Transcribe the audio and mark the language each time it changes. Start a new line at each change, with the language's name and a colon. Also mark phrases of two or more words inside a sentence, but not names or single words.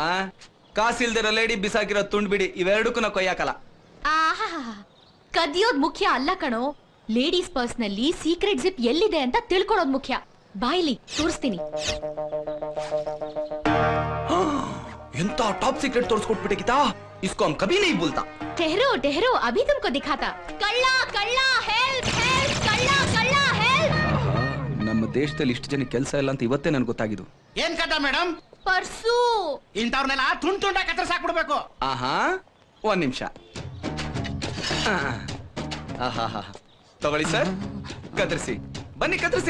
Kannada: ಕಾಸಿಲ್ದಿರೋ ಲೇಡಿ ಬಿಸಾಕಿರೋ ತುಂಡ್ ಬಿಡಿ, ಇವೆರಡಕ್ಕೂ ನಾ ಕೊಯ್ಯಾಕಲ್ಲ. ಆಹಾ, ಕದಿಯೋದ್ ಮುಖ್ಯ ಅಲ್ಲ ಕಣೋ.
English: ladies purse
Kannada: ನಲ್ಲಿ
English: secret zip
Kannada: ಎಲ್ಲಿದೆ ಅಂತ ತಿಳ್ಕೊಳ್ಳೋದ್ ಮುಖ್ಯ. ಬಾಯ್ಲಿ ತೋರಿಸ್ತೀನಿ. ಎಂತ
English: top secret
Kannada: ತೋರಿಸ್ಕೊಟ್ಬಿಟ್ಟೆ ಗೀತಾ.
Hindi: इसको हम कभी नहीं भूलता. ठहरो अभी तुमको दिखाता.
Kannada: ಕಳ್ಳ ಕಳ್ಳ
English: help help,
Kannada: ಕಳ್ಳ ಕಳ್ಳ हेल्प. ನಮ್ಮ ದೇಶದಲ್ಲಿ ಇಷ್ಟು ಜನ ಕೆಲಸ ಇಲ್ಲ ಅಂತ ಇವತ್ತೇ ನನ್ಗೆ ಗೊತ್ತಾಗಿದ್ದು. ಏನ್ ಕದ ಮೇಡಮ್? ಪರ್ಸು. ಇಂಥವ್ರನ್ನೆಲ್ಲ ತುಂಡ ಕತ್ತರಿಸಾಕ್ಬಿಡ್ಬೇಕು. ಆಹಾ, ಒಂದ್ ನಿಮಿಷ. ತಗೊಳ್ಳಿ ಸರ್, ಕತ್ತರಿಸಿ. ಬನ್ನಿ ಕತ್ತರಿಸಿ.